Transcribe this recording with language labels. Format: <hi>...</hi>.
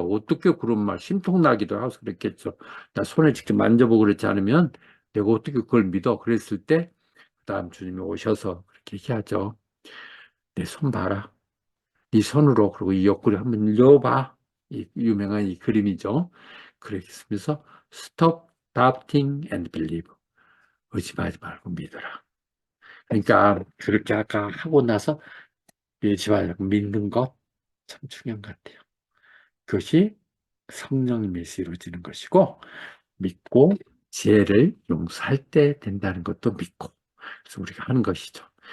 <ko>어떻게 그런 말 심통나기도 하고 그랬겠죠. 나 손에 직접 만져보고 그렇지 않으면 내가 어떻게 그걸 믿어. 그랬을 때 그 다음 주님이 오셔서 그렇게 얘기하죠. 내 손 봐라. 네 손으로 그리고 이 옆구리 한번 열어봐. 이 유명한 이 그림이죠. 그렇게 쓰면서</ko> <en>Stop doubting and believe.</en> <ko>의심하지 말고 믿어라. 그러니까 그렇게 아까 하고 나서 믿지 말고 믿는 것 참 중요한 것 같아요. 그것이 성령님에서 이루어지는 것이고 믿고 죄를 용서할 때 된다는 것도 믿고 그래서 우리가 하는 것이죠.</ko>